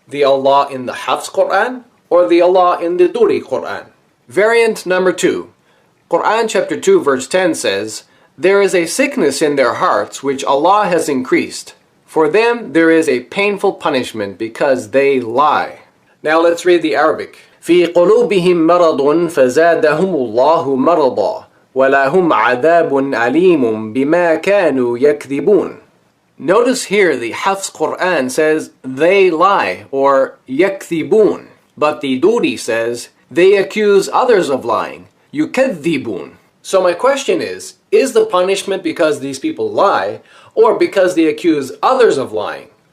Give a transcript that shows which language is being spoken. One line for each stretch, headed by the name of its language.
English: The Allah in the Hafs Quran or the Allah in the Duri Quran? Variant number 2. Quran chapter 2 verse 10 says, "There is a sickness in their hearts which Allah has increased. For them there is a painful punishment because they lie." Now let's read the Arabic.
Arabic: في قلوبهم مرض فزادهم الله مرضا ولهم عذاب أليم بما كانوا يكذبون.
English: Notice here the Hafs Quran says they lie, or yakthibun. But the Duri says, they accuse others of lying.
Arabic: يُكَذِّبُونَ.
English: So my question is the punishment because these people lie, or because they accuse others of lying?